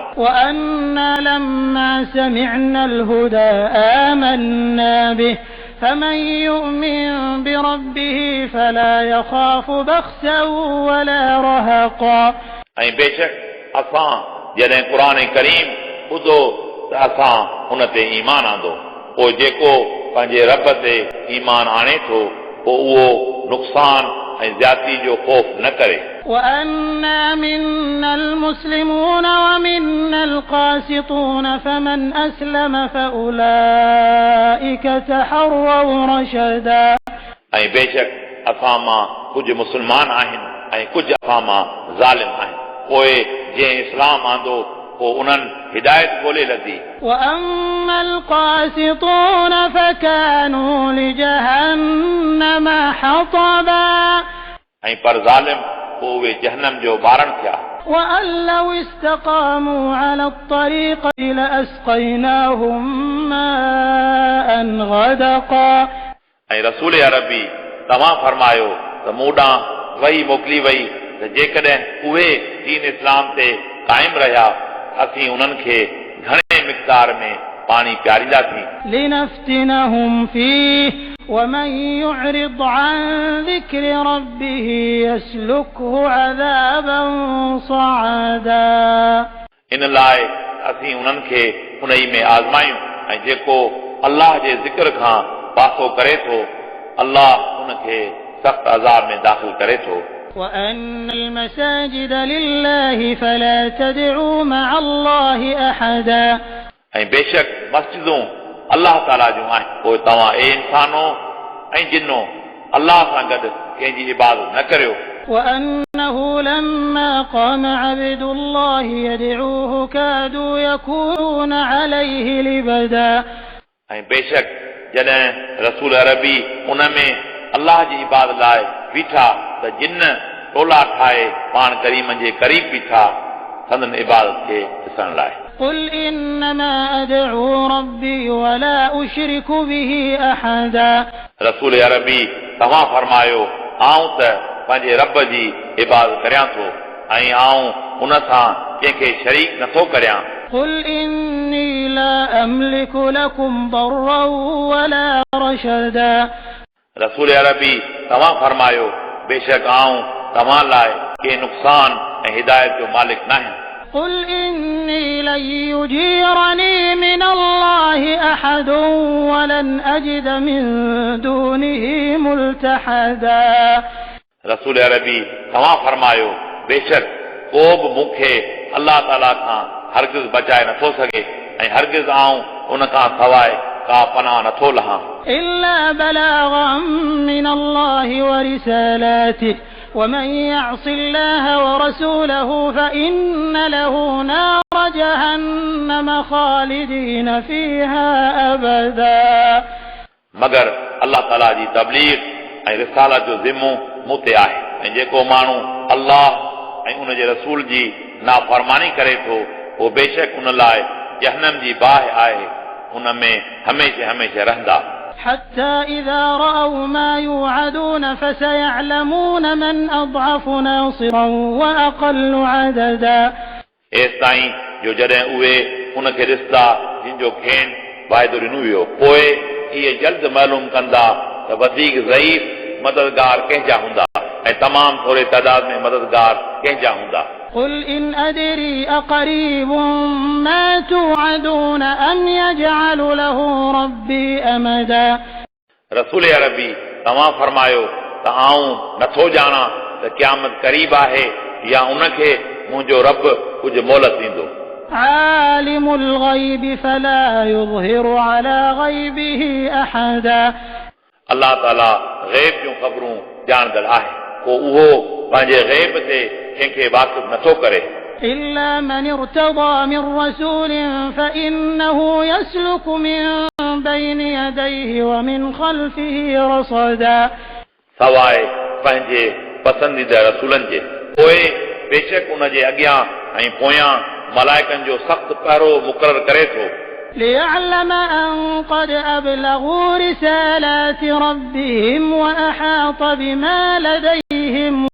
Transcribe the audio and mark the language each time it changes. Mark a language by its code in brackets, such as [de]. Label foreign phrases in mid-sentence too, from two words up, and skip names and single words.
[ar] وأنا لما سمعنا الهدى آمنا به فمن يؤمن بربه فلا يخاف بخسا ولا رهقا। [sd] ऐं बेशक असां जॾहिं क़ुरान करीम ॿुधो त असां हुन ते ईमान आंदो। पोइ जेको पंहिंजे रब ते ईमान आणे थो पोइ उहो नुक़सान ऐं ज़्यादती जो ख़ौफ़ न करे। [ar] وأنا منا المسلمون ومنا القاسطون فمن أسلم فأولئك تحروا رشدا। [sd] ऐं बेशक असां मां कुझु मुस्लमान आहिनि ऐं कुझु असां मां ज़ालिम आहिनि। पोइ जंहिं इस्लाम आंदो पोइ उन्हनि हिदायत ॻोल्हे लधी। [ar] وأما القاسطون فكانوا لجهنم حطبا। [sd] ऐं पर ज़ालिम पोइ उहे जहन्नम जो ॿारनि थिया [ar] وأن لو استقاموا على الطريقة لأسقيناهم ماء غدقا [sd] ऐं रसूल अरबी तव्हां फरमायो त मूं ॾांहुं वही मोकिली वई त जेकॾहिं उहे दीन इस्लाम ते क़ाइम रहिया असीं उन्हनि खे घणे मिक़दार में पाणी पियारींदासीं [ar] لنفتنهم فيه ومن يعرض عن ذكر ربه يسلكه عذابا صعدا [sd] इन लाइ असीं उन्हनि खे उन ई में आज़मायूं ऐं जेको अल्लाह जे ज़िक्र खां पासो करे थो अल्लाह उनखे सख़्त अज़ाब में दाख़िल करे थो [ar] وأن المساجد لله فلا تدعوا مع الله أحدا [sd] ऐं बेशक मस्जिदूं अल्लाह ताला जूं आहिनि पोइ तव्हां ए इंसानो ऐं जिन्नो अल्लाह सां गॾु कंहिंजी इबादत न करियो [ar] وأنه لما قام عبد الله يدعوه كادوا يكونون عليه لبدا [sd] ऐं बेशक जॾहिं रसूल अरबी उन में अल्लाह जी इबादत लाइ बीठा त जिन टोला ठाहे पाण करीमनि जे क़रीब बीठा संदन इबादत खे ॾिसण लाइ [ar] قل إنما أدعو ربي ولا أشرك به أحدا [sd] रसूल अरबी तव्हां फरमायो आऊं त पंहिंजे रब जी इबादत करियां थो ऐं आऊं उन सां कंहिंखे शरीक नथो करियां [ar] قل إني لا أملك لكم ضرا ولا رشدا [sd] रसूल अरबी तव्हां फरमायो बेशक आऊं तव्हां लाइ के नुक़सान ऐं हिदायत जो मालिक न आहियां [ar] قل إني لن يجيرني من الله أحد ولن أجد من دونه ملتحدا [sd] रसूल अरबी तव्हां फरमायो बेशक को बि मूंखे अल्लाह ताला खां हरगिज़ बचाए नथो सघे ऐं हरगिज़ आऊं उन खां सवाइ का पनाह नथो लहां [ar] إلا بلاغا من الله ورسالاته ومن يعص الله ورسوله فإن له نار جهنم خالدين فيها أبدا [sd] मगर अल्लाह ताला जी तबलीग ऐं रिसालत जो ज़िम्मो मूं ते आहे ऐं जेको माण्हू अल्लाह ऐं उन जे रसूल जी नाफ़रमानी करे थो उहो बेशक उन लाइ जहन्नम जी बाहि आहे उन में हमेशह हमेशह रहंदा [ar] حتى إذا رأوا ما يوعدون فسيعلمون من أضعف ناصرا وأقل عددا [sd] एसि ताईं जो जॾहिं उहे उनखे ॾिसंदा जिन जो खेन वाइदो ॾिनो वियो पोइ इहे जल्द मालूम कंदा त वधीक ज़ईफ़ मददगार कंहिंजा हूंदा ऐं तमामु थोरे तइदाद में मददगार कंहिंजा हूंदा [ar] قل إن أدري أقريب ما توعدون أم يجعل له ربي أمدا [sd] रसूल अरबी तव्हां फरमायो त आऊं नथो ॼाणा त क़यामत क़रीब आहे या उनखे मुंहिंजो रब कुझु मोहलत ॾींदो [ar] عالم الغيب فلا يظهر على غيبه أحدا [sd] अल्लाह ताला ग़ैब जूं ख़बरूं ॼाणंदड़ आहे को उहो पंहिंजे ग़ैब ते कंहिंखे वाक़िफ़ नथो करे [ar] إلا من ارتضى من رسول فإنه يسلك من بين يديه ومن خلفه رصدا [sd] सवाइ पंहिंजे पसंदीदा रसूलनि जे पोइ बेशक उन जे अॻियां ऐं पोयां मलाइकनि जो सख़्तु पहिरो मुक़ररु करे थो [ar] ليعلم أن قد أبلغوا رسالات ربهم وأحاط بما لديهم